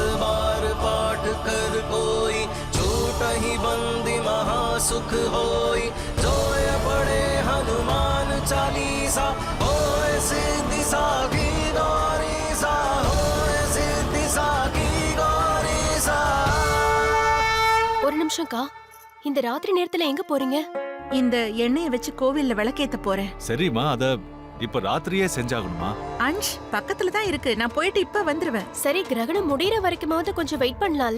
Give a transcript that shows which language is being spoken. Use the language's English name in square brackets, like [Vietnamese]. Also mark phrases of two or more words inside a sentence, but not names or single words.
[Awadhi] बार पाठ कर कोई छूट ही बंदी महासुख होई, जो ये पढ़े हनुमान चालीसा होए सिद्धि साखी गौरी सा, होए सिद्धि साखी गौरी सा. [Tamil] ஒரு நிமிஷம்க்கா, இந்த ராத்திரி நேரத்துல எங்க போறீங்க? இந்த எண்ணெயை வச்சு கோவில்ல விளக்கேத்த போறேன். சரிம்மா, அத இப்ப ராத்திரியே செஞ்சாகணுமா? அன்ஷ், பக்கத்துல தான் இருக்கு. நான் போயிட்டு இப்ப வந்துருவேன். சரி, கிரகணம் முடியற வரைக்குமாவது கொஞ்சம் வெயிட் பண்ணலாம்ல?